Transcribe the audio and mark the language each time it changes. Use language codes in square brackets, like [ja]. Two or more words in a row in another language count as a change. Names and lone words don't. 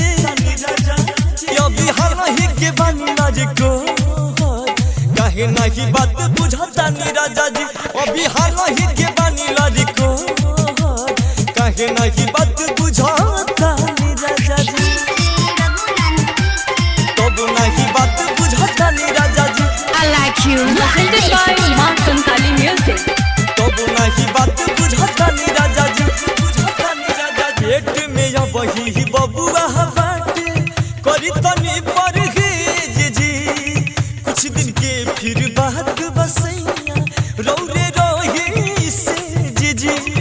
[bho] यो बिहार नहीं के बानी लाज को काहे नहीं बात बुझतानी राजा जी। ओ बिहार नहीं के बानी लाज को काहे नहीं बात बुझतानी राजा जी। तब नहीं बात बुझतानी राजा जी। [en] I like you presented by माँ कंकाली म्यूजिक। [bho] तब नहीं बात बुझतानी राजा जी। पेट में या बही बबुआ बाटे करी तनी परहेज जी। कुछ दिन के फिर बात बसैया रौरे रही से जी।